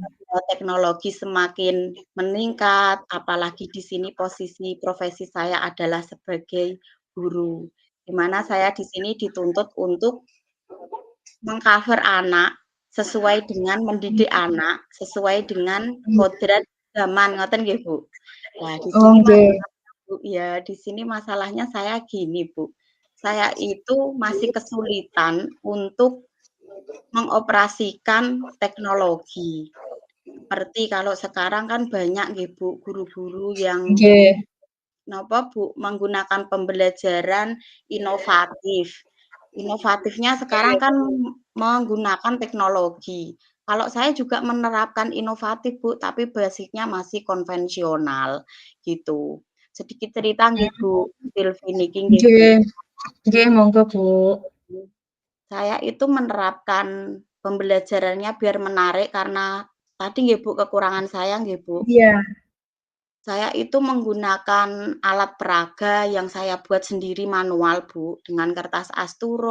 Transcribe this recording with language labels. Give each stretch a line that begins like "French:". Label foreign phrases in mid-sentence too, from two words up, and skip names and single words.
Indonesian: teknologi semakin meningkat, apalagi di sini posisi profesi saya adalah sebagai guru, di mana saya di sini dituntut untuk meng-cover anak sesuai dengan mendidik anak, sesuai dengan kodrat zaman,
Javanese: ngoten nggih
Indonesian: Bu. Nah, di oh, sini nggih. Bu, ya, di sini masalahnya saya gini, Bu. Saya itu masih kesulitan untuk mengoperasikan teknologi. Seperti kalau sekarang kan banyak nggih, Bu, guru-guru yang Nggih. napa, Bu, menggunakan pembelajaran inovatif. Inovatifnya sekarang kan menggunakan teknologi. Kalau saya juga menerapkan inovatif, Bu, tapi basicnya masih konvensional, gitu. Sedikit cerita nggih, Bu, Silvi
Javanese: niki nggih,
Indonesian: Bu.
Javanese: Nggih, nggih,
Indonesian: monggo, Bu. Saya itu menerapkan pembelajarannya biar menarik karena tadi nggih, Bu, kekurangan saya nggih, Bu. Iya, Saya itu menggunakan alat peraga yang saya buat sendiri manual, Bu, dengan kertas asturo,